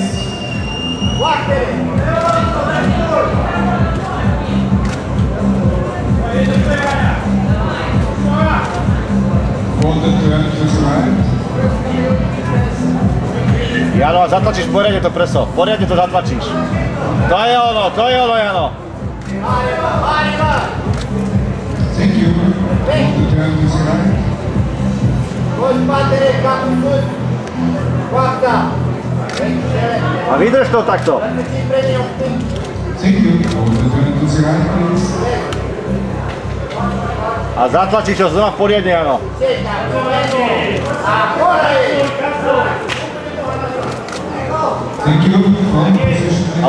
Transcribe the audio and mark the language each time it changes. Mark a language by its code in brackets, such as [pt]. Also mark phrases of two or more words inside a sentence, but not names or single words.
[sk] Jano, zatlačíš poriadne to prso, poriadne to zatlačíš. To je ono, Jano. [en] Thank you. Want to turn to the right? [sk] A vydrž to takto. [en] Thank you. Want to turn to the right, please? [sk] A zatlačíš ho znova poriadne, Jano. [en] Thank you. Front position.